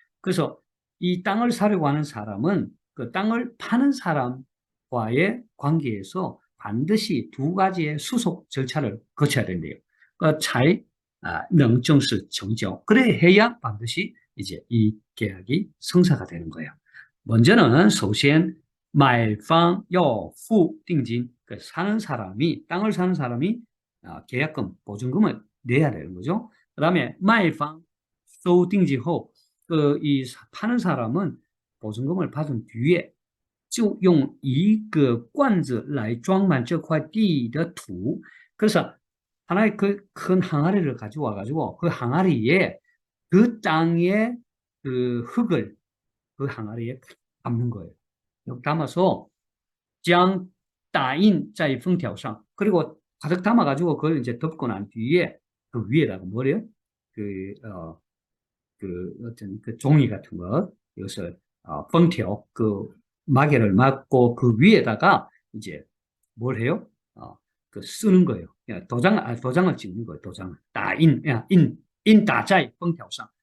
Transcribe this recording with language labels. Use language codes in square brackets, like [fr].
[ko] 그래서 이 땅을 사려고 하는 사람은 그 땅을 파는 사람과의 관계에서 반드시 두 가지의 수속 절차를 거쳐야 된대요. 그 차이 [zh] 能正式成交. [ko] 그래 해야 반드시 이제 이 계약이 성사가 되는 거예요. 먼저는 [zh] 首先买方要付定金, [ko] 그 사는 사람이 땅을 사는 사람이 계약금, 보증금을 내야 되는 거죠. 그다음에 [zh] 卖方收定金后, [ko] 이 파는 사람은 보증금을 받은 뒤에 [zh] 就用一个罐子来装满这块地的土. [ko] 그래서 하나의 그 큰 항아리를 가져와 가지고 그 항아리에 그 땅의 그 흙을 그 항아리에 담는 거예요. 여기 담아서 [zh] 将打印在封条上. [ko] 그리고 가득 담아 가지고 그걸 이제 덮고 난 뒤에 그 위에다가 뭐래요? 그 어떤 그 종이 같은 거, 이것을, 뻥条, 그 마개를 막고 그 위에다가 이제 뭘 해요? 그 쓰는 거예요. 도장을 찍는 거예요. 도장을. 따인, 인다자이 뻥条上.